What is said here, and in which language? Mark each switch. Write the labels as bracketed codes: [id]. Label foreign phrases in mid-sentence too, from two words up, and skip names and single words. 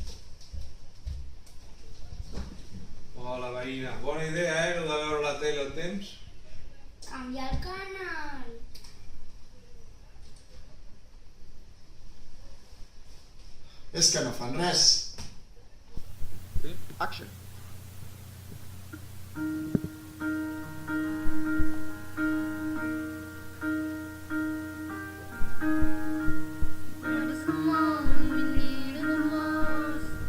[ca] Hola, veïna. Bona idea, de veure la tele al temps? Canvia el canal. És que no fan res. [en] Action. When is the moment we need it the most?